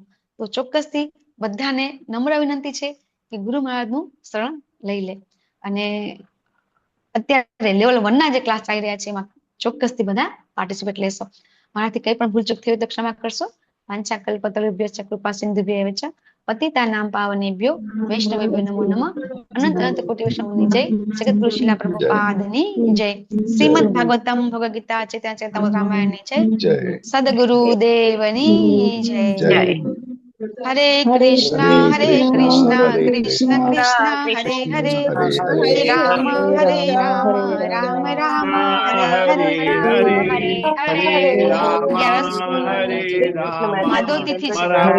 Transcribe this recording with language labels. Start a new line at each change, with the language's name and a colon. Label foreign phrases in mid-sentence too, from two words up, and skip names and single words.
Gujarati: તો ચોક્કસથી બધાને નમ્ર વિનંતી છે કે ગુરુ મહારાજનું શરણ લઈ લે. અને અત્યારે લેવલ 1 ના જે ક્લાસ ચાલી રહ્યા છે એમાં ચોક્કસથી બધા પાર્ટિસિપેટ લેશો. મારાથી કઈ પણ ભૂલચૂક થઈ હોય તો ક્ષમા કરશો.
Sanskrit: वांछा कल्पतरुभ्यश्च कृपा सिन्धुभ्यैव च पतितानां पावनेभ्यो वैष्णवेभ्यो नमो नमः.
Gujarati: અનંત અનંત કોટિ વૈષ્ણવની જય. જગતગુરુ શિલા પ્રભુપાદની જય. શ્રીમદ ભાગવતમ ભગવદ ગીતા ચૈતન્ય ચરિતામૃત રામાયણની જય. સદગુરુ દેવની જય. હરે કૃષ્ણ કૃષ્ણ કૃષ્ણ હરે હરે હરે રામ રામ રામ હરે હરે હરે માધવ તિથિ છે.